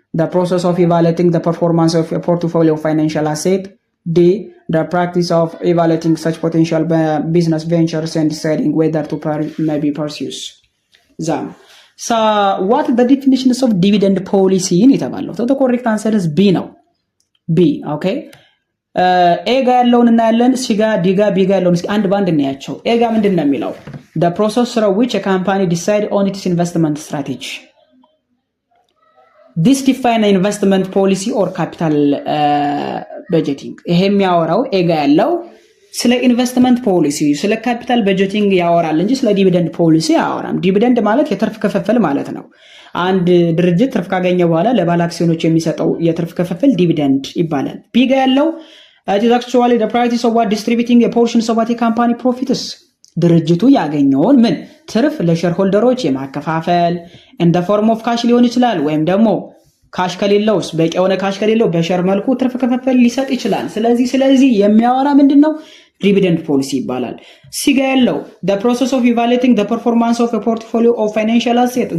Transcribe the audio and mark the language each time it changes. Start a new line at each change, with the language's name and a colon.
English: The process of evaluating the performance of a portfolio of financial asset. D. The practice of evaluating such potential business ventures and deciding whether to maybe pursue them. So, what the definitions of dividend policy in
Amharic: የተባለው?
English: So the correct answer is B ነው። B. Okay.
Amharic: ኤ ጋ ያለውን እናያለን። ሲ ጋ ዲ ጋ ቢ ጋ ያለውን እስኪ አንድ ባንድ እናያቸው። ኤ ጋ ምንድን ነው የሚለው?
English: The process through which a company decide on its investment strategy. This define an investment policy or capital budgeting.
Amharic: ይሄ የሚያወራው ኤ ጋ ያለው ስለ ኢንቨስትመንት ፖሊሲ ስለ ካፒታል በጀቲንግ ያወራል እንጂ ስለ ዲቪደንድ ፖሊሲ አያወራም። ዲቪደንድ ማለት የትርፍ ክፍፍል ማለት ነው። አንድ ድርጅት ትርፍ ካገኘ በኋላ ለባለ አክሲዮኖች የሚሰጠው የትርፍ ክፍፍል ዲቪደንድ ይባላል። ቢ ጋ ያለው
English: it is actually the practice of what distributing a portion of what a company profits.
Amharic: ድርጅቱ ያገኘውን ምን ትርፍ ለሼርሆልደሮች የማከፋፈል
English: in the form of cash
Amharic: ሊሆን ይችላል ወይም ደግሞ ካሽ ከሌለውስ በቂ የሆነ ካሽ ከሌለው በሼር መልኩ ትርፍ ክፍፍል ሊሰጥ ይችላል። ስለዚህ የሚያወራ ምንድነው? ዲቪደንድ ፖሊሲ ይባላል። ሲጋ ያለው
English: the process of evaluating the performance of a portfolio of financial assets.